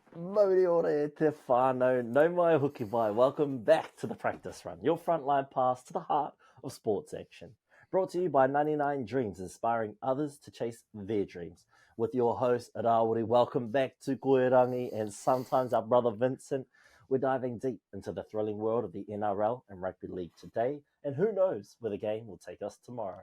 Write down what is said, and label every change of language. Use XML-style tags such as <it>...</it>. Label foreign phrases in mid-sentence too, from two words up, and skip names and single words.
<mi>Mauri ora e te whānau, no mai hoki mai.</mi> <en>Welcome back to the Practice Run, your frontline pass to the heart of sports action. Brought to you by 99 Dreams, inspiring others to chase their dreams. With your host, Rawiri, welcome back to Koirangi and sometimes our brother Vincent. We're diving deep into the thrilling world of the NRL and rugby league today, and who knows where the game will take us tomorrow.</en>